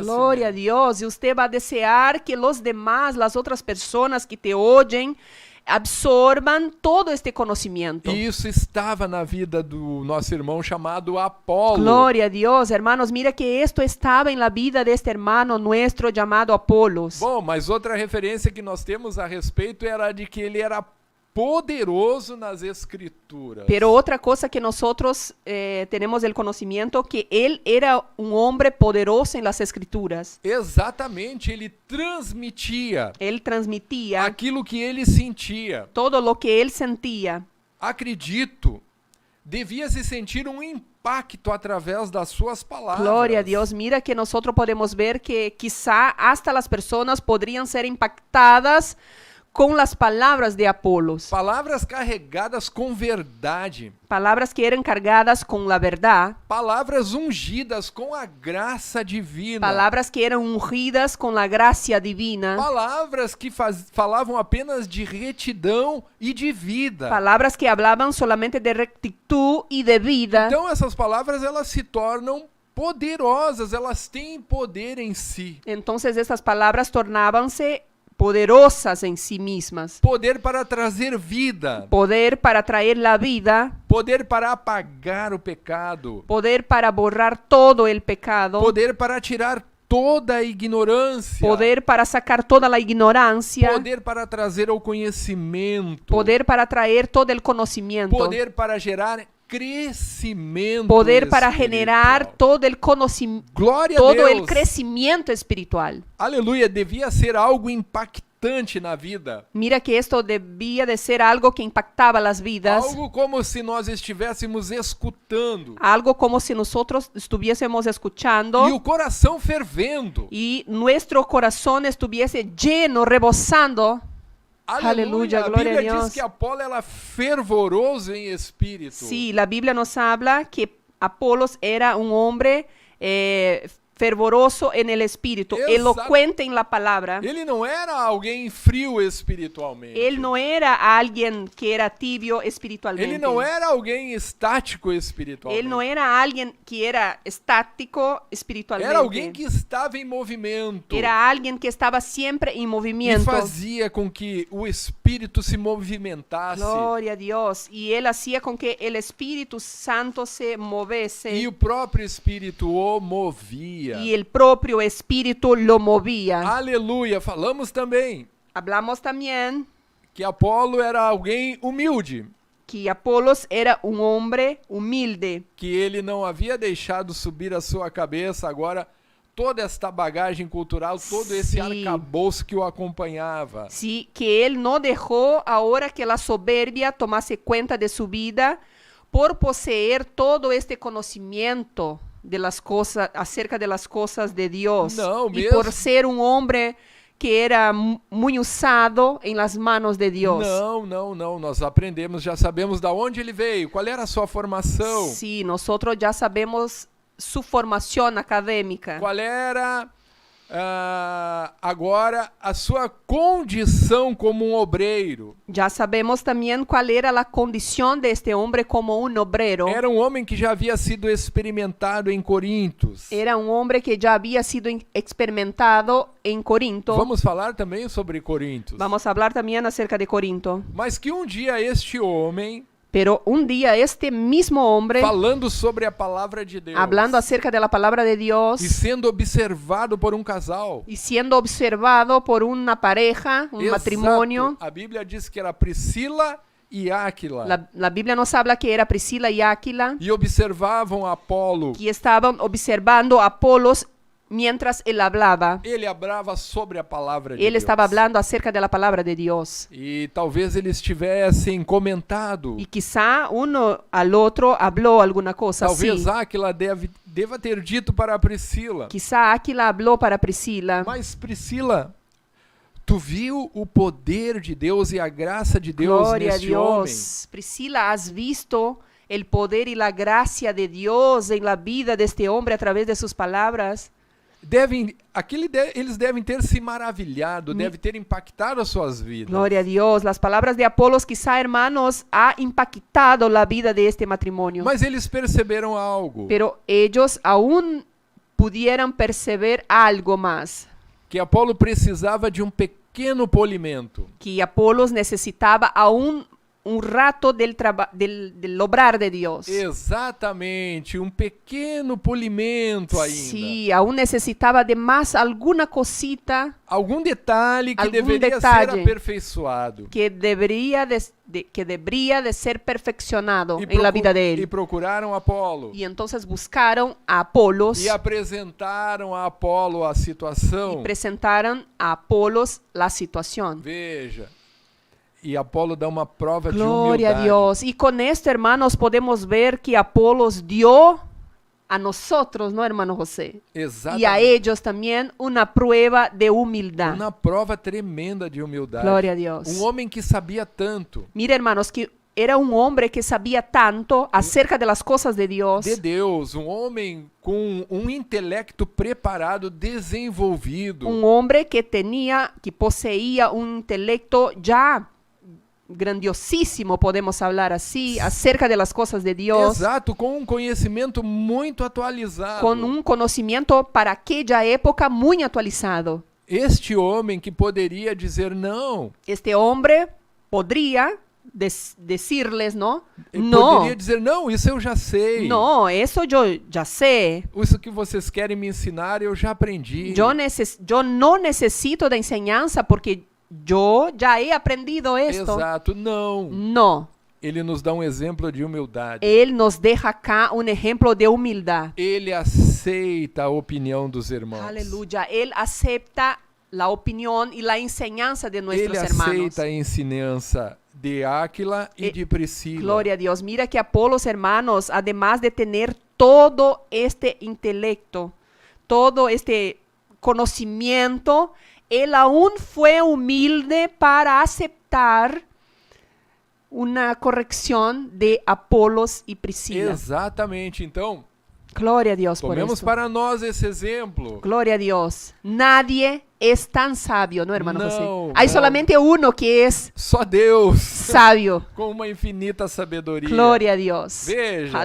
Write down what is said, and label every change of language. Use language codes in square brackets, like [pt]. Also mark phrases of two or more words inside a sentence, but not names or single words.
[pt] Glória a Deus. [es] E usted va a desear que los demás, las otras personas que te oyen, absorban todo este conocimiento. [pt] E isso estava na vida do nosso irmão chamado Apolo. [es] Gloria a Dios, hermanos. Mira que esto estaba en la vida de este hermano nuestro llamado Apolos. [pt] Bom, mas outra referência que nós temos a respeito era de que ele era poderoso nas escrituras. [es] Pero otra cosa que nosotros tenemos el conocimiento, que él era un hombre poderoso en las escrituras. [pt] Exatamente, ele transmitia [es] Él transmitía [pt] aquilo que ele sentia. [es] todo lo que él sentía. [pt] Acredito, devia se sentir um impacto através das suas palavras. [es] Gloria a Dios. Mira que nosotros podemos ver que quizá hasta las personas podrían ser impactadas con las palabras de Apolos. [pt] Palavras carregadas com verdade. [es] Palabras que eran cargadas con la verdad. [pt] Palavras ungidas com a graça divina. [es] Palabras que eran ungidas con la gracia divina. [pt] Palavras que falavam apenas de retidão e de vida. [es] Palabras que hablaban solamente de rectitud y de vida. [pt] Então essas palavras elas se tornam poderosas, elas têm poder em si. [es] Entonces estas palabras tornábanse poderosas en sí mismas. [pt] Poder para trazer vida. [es] Poder para traer la vida. [pt] Poder para apagar o pecado. [es] Poder para borrar todo el pecado. [pt] Poder para tirar toda a ignorância. [es] Poder para sacar toda la ignorancia. [pt] Poder para trazer o conhecimento. [es] Poder para traer todo el conocimiento. [pt] Poder para gerar crescimento. [es] Poder para [pt] espiritual. [es] generar todo el conocimiento, [pt] Glória a [es] todo [pt] Deus. [es] el crecimiento espiritual. [pt] Aleluia, devia ser algo impactante na vida. [es] Mira que esto debía de ser algo que impactaba las vidas. [pt] Algo como se nós estivéssemos escutando. [es] Algo como si nosotros estuviésemos escuchando [pt] E o coração fervendo. [es] y nuestro corazón estuviese lleno, rebosando. [pt] Aleluia, Aleluia, a glória a Bíblia diz Deus. que Apolo era fervoroso em espírito. [es] Sí, la Biblia nos habla que Apolos era un hombre fervoroso en el espíritu, [pt] Exato. [es] elocuente en la palabra. [pt] Ele não era alguém frio espiritualmente. [es] Él no era alguien que era tibio espiritualmente. [pt] Ele não era alguém estático espiritualmente. [es] Él no era alguien que era estático espiritualmente. [pt] Era alguém que estava em movimento. [es] Era alguien que estaba siempre en [pt] E [es] movimiento. [pt] fazia com que o espírito se movimentasse. [es] Gloria a Dios. Y él hacía con que el Espíritu Santo se moviese. [pt] E o próprio espírito o movia. [es] Y el propio Espíritu lo movía. [pt] Aleluia. Falamos também [es] Hablamos también [pt] que Apolo era alguém humilde. [es] que Apolos era un hombre humilde. [pt] Que ele não havia deixado subir a sua cabeça agora toda esta bagagem cultural, todo esse Sim. arcabouço que o acompanhava. [es] Sí, que él no dejó ahora que la soberbia tomase cuenta de su vida por poseer todo este conocimiento de las cosas, acerca de las cosas de Dios. No, y [pt] mesmo. [es] por ser un hombre que era muy usado en las manos de Dios. [pt] Não. Nós aprendemos, já sabemos da onde ele veio, qual era a sua formação, [es] Sí, nosotros ya sabemos su formación académica. [pt] qual era agora a sua condição como um obreiro. [es] Ya sabemos también cuál era la condición de este hombre como un obrero. [pt] Era um homem que já havia sido experimentado em Corintos. [es] Era un hombre que ya había sido experimentado en Corinto. [pt] Vamos falar também sobre Corintos. [es] Vamos a hablar también acerca de Corinto. [pt] Mas que um dia este homem, [es] Pero un día este mismo hombre, [pt] falando sobre a palavra de Deus, [es] hablando acerca de la palabra de Dios [pt] e sendo observado por um casal. [es] y siendo observado por una pareja, un [pt] Exato. [es] matrimonio. [pt] A Bíblia diz que era Priscila e Áquila. [es] La Biblia nos habla que era Priscila y Áquila, [pt] E observavam Apolo. [es] que estaban observando a Apolos mientras él hablaba. [pt] Ele hablava sobre a palavra de [es] Él [pt] Deus. [es] estaba hablando acerca de la palabra de Dios. [pt] E talvez eles tivessem comentado. [es] Y quizá uno al otro habló alguna cosa así. [pt] Talvez Áquila deva ter dito para Priscila. [es] Quizá Áquila habló para Priscila. [pt] Mas Priscila, tu viu o poder de Deus e a graça de Deus [es] Gloria a [pt] neste homem? [es] Dios. Priscila, ¿has visto el poder y la gracia de Dios en la vida de este hombre a través de sus palabras? [pt] Eles devem ter se maravilhado, deve ter impactado as suas vidas. [es] Gloria a Dios. Las palabras de Apolos quizá, hermanos, ha impactado la vida de este matrimonio. [pt] Mas eles perceberam algo, [es] Pero ellos aún pudieran perceber algo más. [pt] que Apolo precisava de um pequeno polimento. [es] Que Apolos necesitaba aún un rato del obrar de Dios. [pt] Exatamente, um pequeno polimento ainda. [es] Sí, aún necesitaba de más alguna cosita [pt] Algum detalhe que Algum deveria detalhe. ser aperfeiçoado. [es] que debería de ser perfeccionado en la vida de [pt] E [es] él. [pt] procuraram Apolo. [es] Y entonces buscaron a Apolos [pt] E apresentaram a Apolo a situação. [es] y presentaron a Apolos la situación. [pt] Veja. E Apolo dá uma prova de [es] Gloria a [pt] humildade. [es] Dios. Y con esto, hermanos, podemos ver que Apolos dio a nosotros, ¿no, hermano José? Y a [pt] Exatamente. [es] ellos también una prueba de humildad. [pt] Uma prova tremenda de humildade. [es] Gloria a Dios. [pt] Um homem que sabia tanto [es] Mira, hermanos, que era un hombre que sabía tanto acerca de las cosas de Dios. [pt] de Deus, um homem com um intelecto preparado, desenvolvido. [es] Un hombre que poseía un intelecto ya grandiosísimo, podemos hablar así, acerca de las cosas de Dios, [pt] Exato, com um conhecimento muito atualizado. [es] con un conocimiento para aquella época muy actualizado. [pt] Este homem que poderia dizer não, [es] Este hombre podría decirles, ¿no? [pt] ele [es] No, [pt] poderia dizer não, isso eu já sei. [es] no, eso yo ya sé. [pt] Isso que vocês querem me ensinar, eu já aprendi. [es] Yo no necesito de enseñanza porque yo ya he aprendido esto. [pt] Exato, não. [es] No, [pt] Ele nos dá um exemplo de humildade. [es] él nos deja acá un ejemplo de humildad. [pt] Ele aceita a opinião dos irmãos. [es] Aleluya. Él acepta la opinión y la enseñanza de nuestros [pt] Ele [es] hermanos. [pt] aceita a ensinança de Áquila e de Priscila. [es] Gloria a Dios. Mira que Apolos, hermanos, además de tener todo este intelecto, todo este conocimiento, él aún fue humilde para aceptar una corrección de Apolos y Priscila. [pt] Exatamente. Então, [es] Gloria a Dios por [pt] tomemos [es] esto. [pt] para nós esse exemplo. [es] Gloria a Dios. Nadie es tan sabio, ¿no, hermano No, José? Hay no. solamente uno que es [pt] Só Deus, [es] sabio. [pt] com uma infinita sabedoria. [es] Gloria a Dios. [pt] Veja.